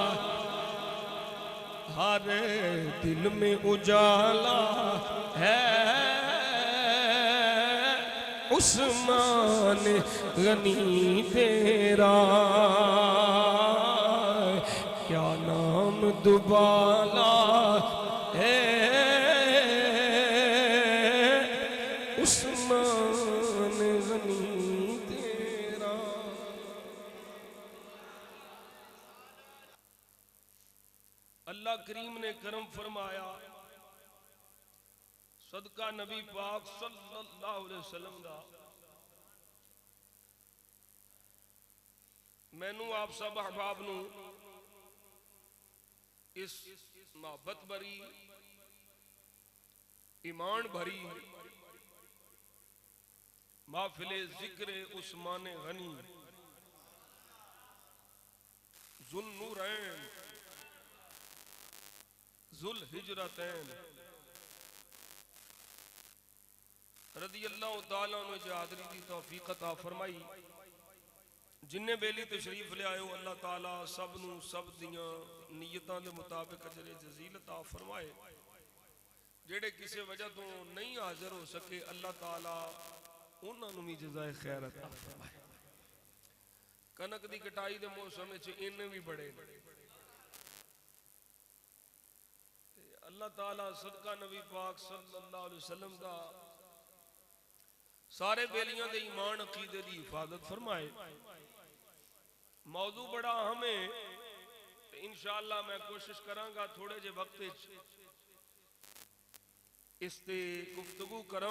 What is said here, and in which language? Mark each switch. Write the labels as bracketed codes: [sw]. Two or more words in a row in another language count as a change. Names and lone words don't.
[ur] ہر دل میں اجالا ہے عثمان غنی تیرا کیا نام دبالا ہے عثمان غنی تیرا. [pa] اللہ کریم نے کرم فرمایا صدقہ نبی پاک [ar] صلى الله عليه وسلم [pa] دا مینوں آپ سب احباب نوں اس محبت بھری ایمان بھری محفلِ ذکر عثمان غنی ذوالنورین ذوالہجرتین [ar] رضي الله تعالى [pa] نے حاضری دی توفیق عطا فرمائی. جنے بیلی تشریف لے آیو اللہ تعالیٰ سب نوں سب دیاں نیتاں دے مطابق اجرِ جزیل عطا فرمائے. جیہڑے کسی وجہ تو نہیں حاضر ہو سکے اللہ تعالیٰ انہاں نوں بھی جزائے خیر عطا فرمائے. کنک دی کٹائی دے موسم چ انے بھی بڑے اللہ تعالیٰ صدقہ نبی پاک [ar] صلى الله عليه وسلم [pa] دا سارے بیلیاں دے ایمان عقیدے دی حفاظت فرمائے. موضوع بڑا اہم ہے تو ان شاء اللہ میں کوشش کراں گا تھوڑے جے وقت اس تے گفتگو کراں.